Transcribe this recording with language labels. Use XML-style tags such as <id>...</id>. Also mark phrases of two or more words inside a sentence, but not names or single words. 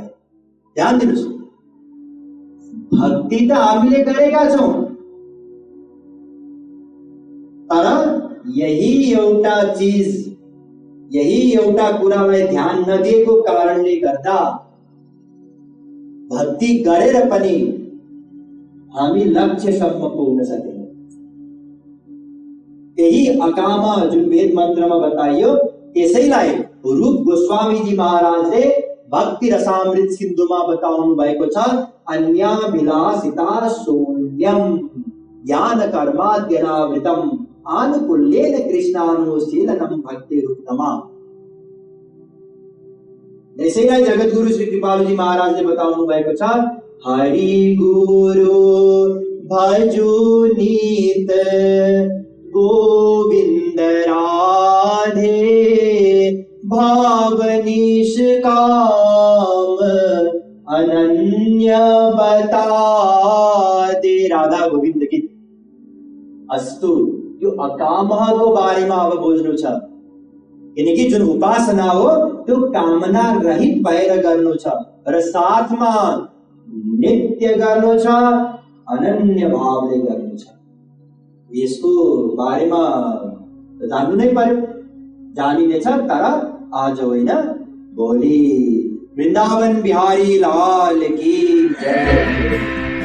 <ne>ध्यान दिनुहोस्, भक्ति त हामीले गरेका छौं, तर यही एउटा चीज, यही एउटा कुरालाई ध्यान नदिएको कारणले गर्दा भक्ति गरेर पनि हामी लक्ष्यसम्म पुग्न सकेनौं। यही अकाम जुन वेद मन्त्रमा बताइयो, त्यसैलाई रूप गोस्वामी जी महाराजले भक्ति रसामृत सिन्धुमा बताउनु भएको छ।</ne> <sa>अन्याभिलाषिता शून्यम ज्ञान कर्माद्यनावृतम आनुकूल्येन कृष्णानुशीलनम भक्ति रूपमा।</sa> <ne>यसैलाई जगद्गुरु श्री कृपालुजी महाराजले बताउनु भएको छ।</ne> <hi>हरि गुरु भजो नीत गोविंद राधे भाव निष्काम अनन्य बता दे। राधा गोविंद की।</hi> <ne>अस्तु, यो अकामको बारेमा अब बुझ्नु छ। किनकि जुन उपासना हो त्यो कामना रहित भएर गर्नु छ र साथमा नित्य गर्नु छ, अनन्य भावले गर्नु छ। यसको बारेमा जान्नु नै पर्यो, जानिनेछ, तर आज होइन भोलि।</ne> <hi>वृन्दावन बिहारी लाल की जय।</hi>